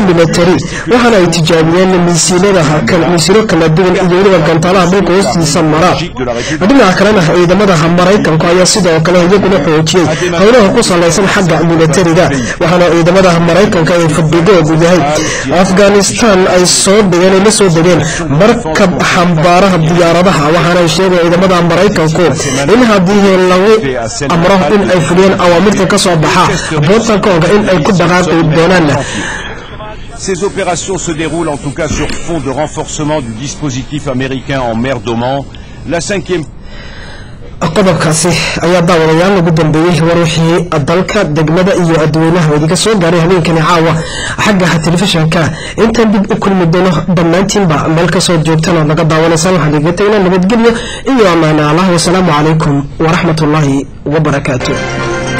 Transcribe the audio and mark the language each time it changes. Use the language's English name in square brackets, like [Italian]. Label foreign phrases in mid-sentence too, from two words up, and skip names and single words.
[Somali] military waxaana ay tijaabiyeen miisilada miisiro kala duwan iyo weliba gantaalaha dhulka hoostiisa mara dhinaca kalena ciidamada Mareykanka ayaa sidoo kale iyaguna xoojiyay howlaha ku salaysan xagga militariga waxaana ciidamada Mareykanka ay fadhigoodu yahay Afghanistan ay soo dhigeen la soo degeen markab xambaaraha diyaaradaha waxaana ay sheegay ciidamada Mareykanku in haddii lagu amro in ay fuliyaan awaamirta ka soo baxa Pentagon in ay ku dhaqaaqi doonaan [French] Ces opérations se déroulent en tout cas sur fond de renforcement du dispositif américain en mer d'Oman. La 5e [Somali] qodobkaasi ayaa daawadayaal ugu dambeeyay waruuxii dalka degmada iyo adweynaha wadiga soo gaaray habeenkani caawa xagga telefishanka inta dib u kulmi doono dhammaantiinba meel ka soo joogtana laga daawanaysan waxaan iga tagnaa nabadgelyo iyo amaana Allah [Arabic] والسلام عليكم ورحمة الله وبركاته